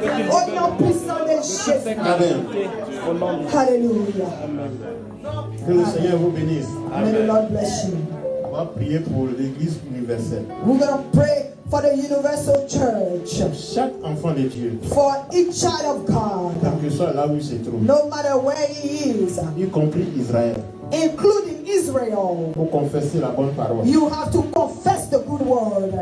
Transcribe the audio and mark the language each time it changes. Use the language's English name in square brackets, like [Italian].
[French] Au nom puissant de Jésus. Amen. Alléluia. Que le Seigneur vous bénisse. [English] May the Lord bless you. [French] On va prier pour l'Église universelle. [English] We're going to pray for the universal church. [French] Chaque enfant de Dieu, [English] For each child of God. [French] quel que soit là où il se trouve, [English] No matter where he is. [French] y compris Israël, [English] Including Israel. [French] pour confesser la bonne parole. [English] You have to confess the good word.